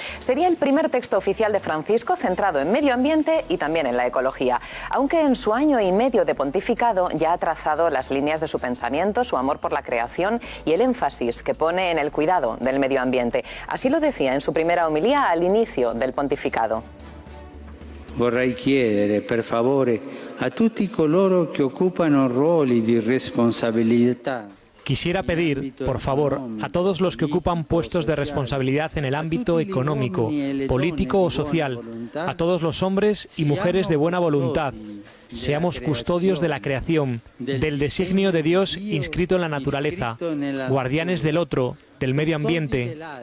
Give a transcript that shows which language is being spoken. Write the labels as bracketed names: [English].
[Spanish] Sería el primer texto oficial de Francisco centrado en medio ambiente y también en la ecología, aunque en su año y medio de pontificado ya ha trazado las líneas de su pensamiento, su amor por la creación y el énfasis que pone en el cuidado del medio ambiente. Así lo decía en su primera homilía al inicio del pontificado. [Italian] Vorrei chiedere, per favore, a tutti coloro che occupano ruoli di responsabilità. [Spanish] Quisiera pedir, por favor, a todos los que ocupan puestos de responsabilidad en el ámbito económico, político o social, a todos los hombres y mujeres de buena voluntad, seamos custodios de la creación, del designio de Dios inscrito en la naturaleza, guardianes del otro, del medio ambiente.